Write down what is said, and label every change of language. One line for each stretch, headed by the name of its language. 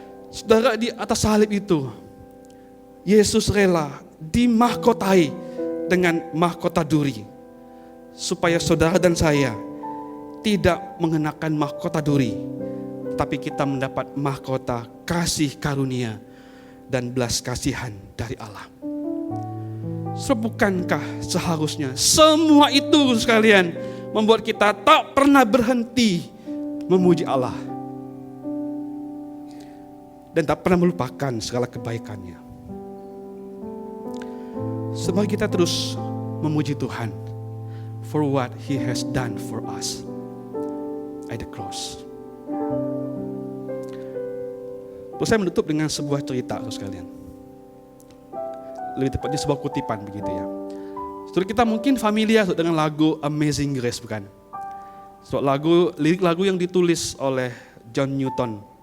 Indonesian: Saudara, di atas salib itu, Yesus rela dimahkotai dengan mahkota duri, supaya saudara dan saya tidak mengenakan mahkota duri, tapi kita mendapat mahkota kasih karunia dan belas kasihan dari Allah. So, bukankah seharusnya semua itu sekalian membuat kita tak pernah berhenti memuji Allah dan tak pernah melupakan segala kebaikannya. Semoga kita terus memuji Tuhan
English: for what He has done for us at the cross.
Indonesian: Terus saya menutup dengan sebuah cerita, saudara sekalian. Lebih tepatnya sebuah kutipan begitu ya. Saudara, kita mungkin familiar dengan lagu Amazing Grace, bukan? So, lirik lagu yang ditulis oleh John Newton.